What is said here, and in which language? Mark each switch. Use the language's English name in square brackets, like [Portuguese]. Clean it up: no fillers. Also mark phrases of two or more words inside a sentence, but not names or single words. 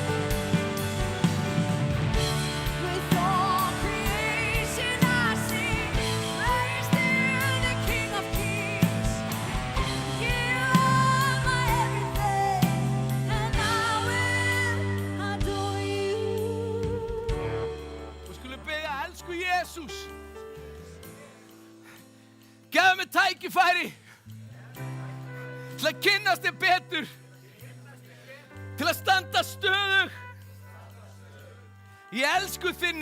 [English] With all creation I sing praise to the King of Kings. You are my everything, and I will adore you. [Icelandic] Við skulum biðja, elsku Jesús, gefðu mér tækifæri til að kynnast þér betur, til að standa stöðug í elsku þinni.